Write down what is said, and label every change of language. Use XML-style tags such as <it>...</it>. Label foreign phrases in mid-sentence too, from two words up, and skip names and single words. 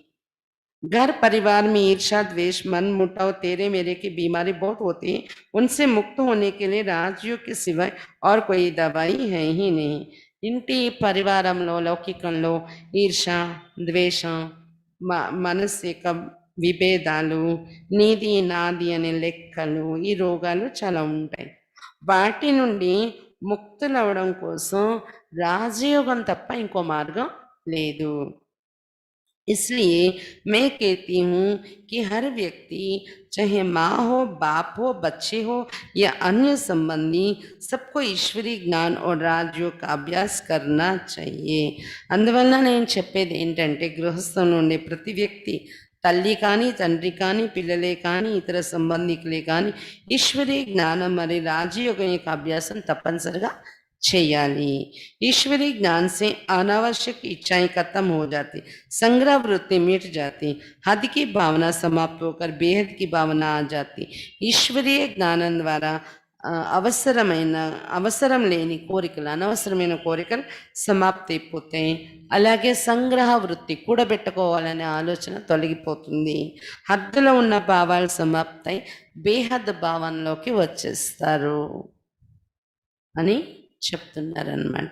<hi>घर परिवार में ईर्षा द्वेष मन मुटाव तेरे मेरे की बीमारी बहुत होती है. उनसे मुक्त होने के लिए राजयोग के सिवाय और कोई दवाई है ही नहीं.</hi> <te>ఇంటి పరివారంలో లౌకికంలో ఈర్ష ద్వేషం మానసిక విభేదాలు నీది నాది అనే లెక్కలు ఈ రోగాలు చాలా ఉంటాయి. వాటి నుండి ముక్తులవడం కోసం రాజయోగం తప్ప ఇంకో మార్గం లేదు.</te> <hi>इसलिए मैं कहती हूँ कि हर व्यक्ति, चाहे माँ हो, बाप हो, बच्चे हो या अन्य संबंधी, सबको ईश्वरी ज्ञान और राजयोग का అభ్యాస్ करना चाहिए.</hi> <te>అందువల్ల నేను చెప్పేది ఏంటంటే, గృహస్థంలో ఉండే ప్రతి వ్యక్తి, తల్లి కానీ, తండ్రి కానీ, పిల్లలే కానీ, ఇతర సంబంధికులే కానీ, ఈశ్వరీ జ్ఞానం మరి రాజయోగం యొక్క అభ్యాసం తప్పనిసరిగా చేయాలి.</te> <hi>ईश्वरी ज्ञान से अनावश्यक इच्छाएं खत्म हो जाती, संग्रह वृत्ति मिट जाती, हद की भावना समाप्त होकर बेहद की भावना आ जाती.</hi> <te>ఈశ్వరీయ జ్ఞానం ద్వారా అవసరం లేని కోరికలు, అనవసరమైన కోరికలు సమాప్తి అయిపోతాయి. అలాగే సంగ్రహ వృత్తి, కూడబెట్టుకోవాలనే ఆలోచన తొలగిపోతుంది. హద్దులో ఉన్న భావాలు సమాప్తయి బేహద్ భావంలోకి వచ్చేస్తారు అని చెప్తున్నారనమాట.</te>